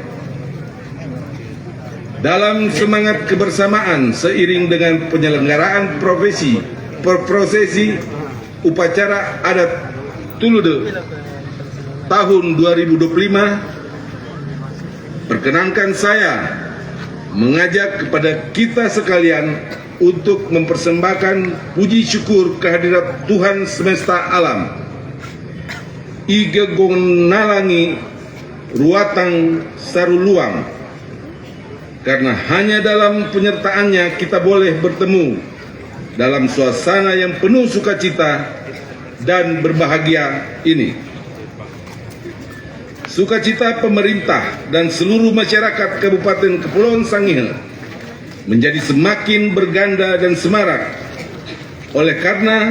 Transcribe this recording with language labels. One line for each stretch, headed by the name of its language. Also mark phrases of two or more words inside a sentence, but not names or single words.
Indonesian: Dalam semangat kebersamaan seiring dengan penyelenggaraan prosesi upacara adat Tulude tahun 2025, perkenankan saya mengajak kepada kita sekalian untuk mempersembahkan puji syukur kehadirat Tuhan semesta alam.
Sangir: Ige gonalangi ruatang saruluang,
Indonesian: karena hanya dalam penyertaannya kita boleh bertemu dalam suasana yang penuh sukacita dan berbahagia ini. Sukacita pemerintah dan seluruh masyarakat Kabupaten Kepulauan Sangihe menjadi semakin berganda dan semarak Oleh karena